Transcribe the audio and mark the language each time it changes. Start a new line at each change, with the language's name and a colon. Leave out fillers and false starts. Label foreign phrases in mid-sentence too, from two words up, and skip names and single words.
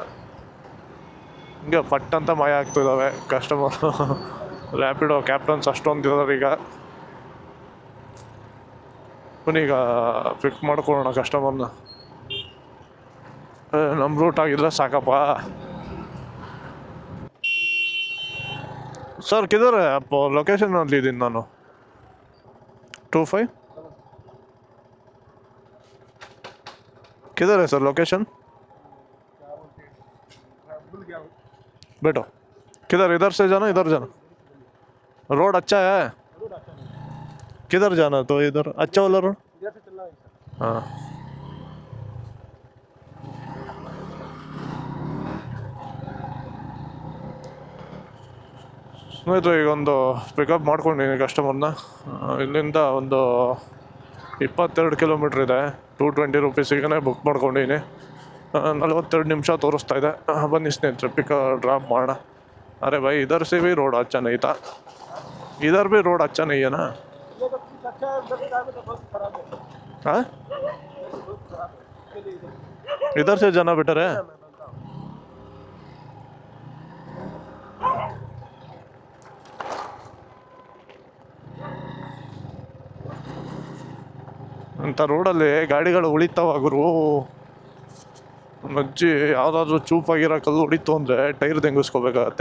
Kannada: ಹಿಂಗೆ ಪಟ್ ಅಂತ ಮಾಯ ಆಗ್ತಿದ್ದಾವೆ ಕಸ್ಟಮರ್. ರ್ಯಾಪಿಡೋ ಕ್ಯಾಪ್ಟನ್ಸ್ ಅಷ್ಟೊಂದು ಇದ್ದಾರೆ ಈಗ. ಈಗ ಪಿಕ್ ಮಾಡ್ಕೊಳ್ಳೋಣ ಕಸ್ಟಮರ್ನ. ನಮ್ಮ ರೂಟ್ ಆಗಿದ್ರೆ ಸಾಕಪ್ಪ.
Hindi: सर किधर है आप? लोकेशन ली दिन ನಾನು 25 किधर है सर लोकेशन? बेटो किधर, इधर से जाना इधर जाना? रोड अच्छा है? किधर जाना? तो इधर अच्छा वाला रोड। हाँ
Kannada: ಸ್ನೇಹಿತರೆ, ಈಗ ಒಂದು ಪಿಕಪ್ ಮಾಡ್ಕೊಂಡಿದ್ದೀನಿ ಕಸ್ಟಮರ್ನ. ಇಲ್ಲಿಂದ ಒಂದು 22 ಕಿಲೋಮೀಟ್ರ್ ಇದೆ. 220 ರುಪೀಸಿಗೆ ಬುಕ್ ಮಾಡ್ಕೊಂಡಿದ್ದೀನಿ. 42 ನಿಮಿಷ ತೋರಿಸ್ತಾ ಇದೆ. ಬನ್ನಿ ಸ್ನೇಹಿತರೆ, ಡ್ರಾಪ್ ಮಾಡೋಣ.
Hindi: अरे भाई इधर से भी रोड अच्छा नहीं था, इधर भी रोड अच्छा नहीं है ना? हाँ, इधर से जाना बेटर है.
Kannada: ಅಂತ ರೋಡಲ್ಲಿ ಗಾಡಿಗಳು ಉಳಿತಾವ ಗುರು. ಅಜ್ಜಿ ಯಾವುದಾದ್ರೂ ಚೂಪಾಗಿರೋ ಕಲ್ಲು ಹೊಡಿತು ಅಂದರೆ ಟೈರ್ ತೆಂಗಿಸ್ಕೋಬೇಕಾಗತ್ತೆ.